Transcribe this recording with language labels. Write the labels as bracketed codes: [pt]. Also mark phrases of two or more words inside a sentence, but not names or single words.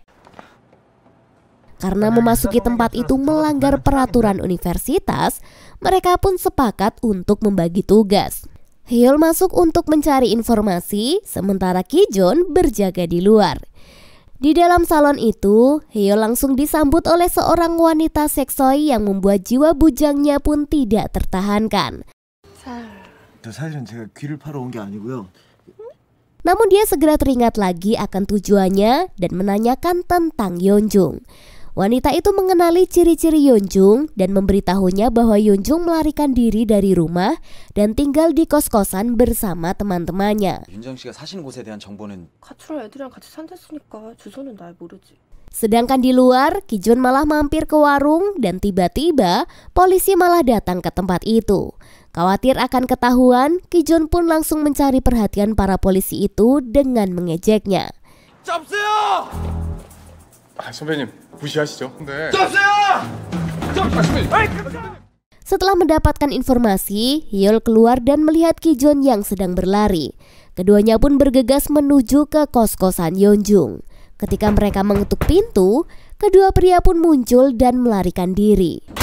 [id] Karena memasuki tempat itu melanggar peraturan universitas, mereka pun sepakat untuk membagi tugas. Hae-yeol masuk untuk mencari informasi, sementara Ki-jun berjaga di luar. Di dalam salon itu, Hae-yeol langsung disambut oleh seorang wanita seksoi yang membuat jiwa bujangnya pun tidak tertahankan. [ko] 사실은 제가 귀를 파러 온 게 아니고요. [id] Namun dia segera teringat lagi akan tujuannya dan menanyakan tentang Yeonjung. Wanita itu mengenali ciri-ciri Yeonjung dan memberitahunya bahwa Yeonjung melarikan diri dari rumah dan tinggal di kos-kosan bersama teman-temannya. [ko] 윤정 씨가 사시는 곳에 대한 정보는 가출한 애들이랑 같이 산댔으니까 주소는 날 모르지. [id] Sedangkan di luar, Ki-jun malah mampir ke warung dan tiba-tiba polisi malah datang ke tempat itu. Khawatir akan ketahuan, Ki-jun pun langsung mencari perhatian para polisi itu dengan mengejeknya. [ko] 잡으세요! 선배님 무시하시죠? 네. [id] Setelah mendapatkan informasi, Hae-yeol keluar dan melihat Ki-jun yang sedang berlari. Keduanya pun bergegas menuju ke kos-kosan Yeonjung. Ketika mereka mengetuk pintu, kedua pria pun muncul dan melarikan diri.